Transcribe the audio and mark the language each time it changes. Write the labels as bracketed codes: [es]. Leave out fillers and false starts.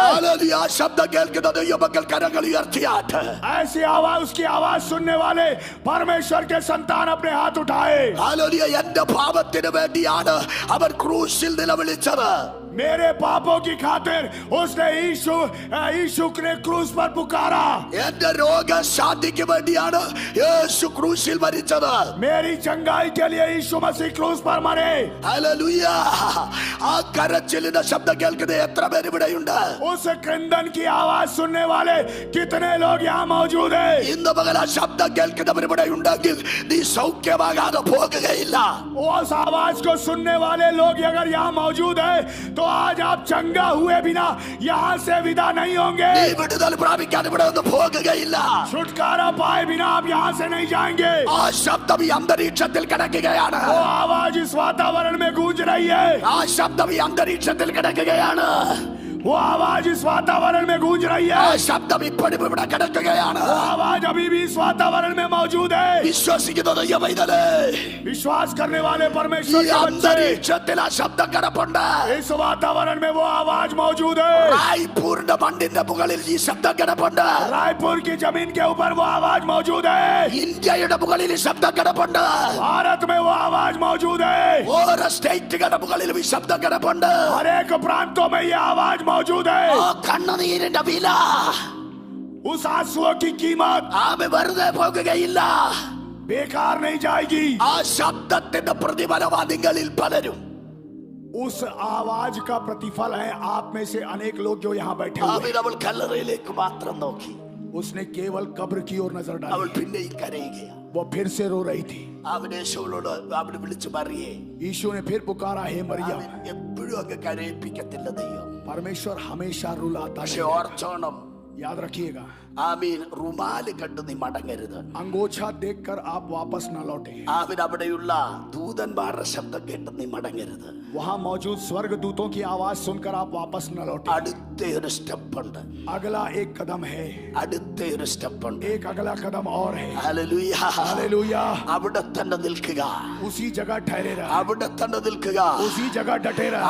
[ml] Hallelujah. ശബ്ദം കേൾക്കുന്ന ദൈവമക്കൾ കരങ്ങൾ ഉയർത്തിയാട്ട്. [hi] ऐसी आवाज, उसकी आवाज सुनने वाले परमेश्वर के संतान अपने हाथ उठाए। [ml] ഹല്ലേലൂയ. എന്റെ പാപത്തിന് വേണ്ടിയാണ് അവൻ ക്രൂശിൽ നിലവിളിച്ചത്. [hi] मेरे पापों की खातिर उसने यीशु ने क्रूस पर पुकारा। [ml] എന്റെ രോഗശാന്തിക്ക് വേണ്ടിയാണ് യേശു ക്രൂശിൽ മരിച്ചത്. [hi] मेरी चंगाई के लिए यीशु मसीह क्रूस पर मरे। [ml] ഹല്ലേലൂയ. ആ കരച്ചിലിന്റെ ശബ്ദം കേൾക്കുന്ന എത്ര പേര് ഇവിടെയുണ്ട്? [hi] उस क्रंदन की आवाज सुनने वाले कितने लोग यहाँ मौजूद हैं? [ml] ഇന്ന് പകൽ ആ ശബ്ദം കേൾക്കുന്നവർ ഇവിടെ ഉണ്ടെങ്കിൽ നീ സൗഖ്യമാകാതെ പോകുകയില്ല. [hi] उस आवाज को सुनने वाले लोग अगर यहाँ मौजूद है तो आज आप चंगा हुए बिना यहाँ से विदा नहीं होंगे। [ml] നീ വിടുതൽ പ്രാപിക്കാൻ ഇവിടെ നിന്ന് പോകുകയില്ല. [hi] छुटकारा पाए बिना आप यहाँ से नहीं जाएंगे। [ml] ആ ശബ്ദം ഈ അന്തരീക്ഷത്തിൽ കിടക്കുകയാണ്. [hi] वो आवाज इस वातावरण में गूंज रही है। [ml] ആ ശബ്ദം ഈ അന്തരീക്ഷത്തിൽ കിടക്കുകയാണ്. [hi] वो आवाज इस वातावरण में गूंज रही [ml] ആ [hi] है। [ml] ശബ്ദം ഇപ്പോഴും ഇവിടെ കിടക്കുകയാണ്. [hi] वो आवाज अभी भी इस वातावरण में मौजूद है। [ml] വിശ്വസിക്കുന്ന ദൈവമൈതലേ, [hi] विश्वास करने वाले [ml] ഈ [hi] परमेश्वर के बच्चे, [ml] അന്തരീക്ഷത്തിൽ ആ ശബ്ദം കിടപ്പുണ്ട്. [hi] इस वातावरण में वो आवाज मौजूद है। [ml] റായ്പൂരിന്റെ മണ്ണിന്റെ മുകളിൽ ഈ ശബ്ദം കിടപ്പുണ്ട്. [hi] रायपुर की जमीन के ऊपर वो आवाज मौजूद है। [ml] ഇന്ത്യയുടെ മുകളിൽ ഈ ശബ്ദം കിടപ്പുണ്ട്. [hi] भारत में वो आवाज मौजूद है। [ml] ഓരോ സ്റ്റേറ്റുകളുടെ മുകളിലും ഈ ശബ്ദം കിടപ്പുണ്ട്. [hi] हर एक प्रांतों में ये आवाज मौजूद है। [ml] ആ കണ്ണുനീരിന്റെ വില [hi] उस आंसुओं की कीमत [ml] ആമേ വെറുതെ പോകുകയില്ല. [hi] बेकार नहीं जाएगी। [ml] ആ ശബ്ദത്തിന്റെ പ്രതിഫലവാദികളിൽ പലരും [hi] उस आवाज का प्रतिफल है आप में से अनेक लोग जो यहाँ बैठे हुए [ml] അവൻ അവൾ കല്ലറയിലേക്ക് മാത്രം നോക്കി. [hi] हैं। उसने केवल कब्र की ओर नजर [ml] അവൾ [hi] डाली। [ml] പിന്നെയും കരയുകയാണ്. [hi] वो फिर से रो रही थी। [ml] അവൻ യേശുവിനോട് അവന് വിളിച്ചു പറയേ, [hi] यीशु ने फिर पुकारा, हे मरियम। [ml] അവൻ എപ്പോഴും അങ്ങ് കരയിപ്പിക്കത്തില്ല ദൈവം. [hi] परमेश्वर हमेशा रुलाता [ml] പക്ഷെ [hi] है। [ml] ഓർച്ചോണം, [hi] याद रखिएगा, [ml] ആമീൻ റുമാല് കണ്ടു നീ മടങ്ങരുത്. [hi] अंगोछा देखकर आप वापस न लौटे. [ml] ആമീൻ അവിടെയുള്ള ദൂതന്മാരുടെ ശബ്ദം കേട്ട് നീ മടങ്ങരുത്. [hi] वहां मौजूद स्वर्ग दूतों की आवाज सुनकर आप वापस न लौटे. [ml] അടുത്ത ഒരു സ്റ്റെപ്പ് ഉണ്ട്. [hi] अगला एक कदम है. [ml] അടുത്ത ഒരു സ്റ്റെപ്പ് ഉണ്ട്. [hi] एक अगला कदम और है. [ml] ഹല്ലേലൂയ. [hi] हालेलुया. [ml] അവിടെ തന്നെ നിൽക്കുക. [hi] उसी जगह ठहरे रह. [ml] അവിടെ തന്നെ നിൽക്കുക. [hi] उसी जगह डटे रह.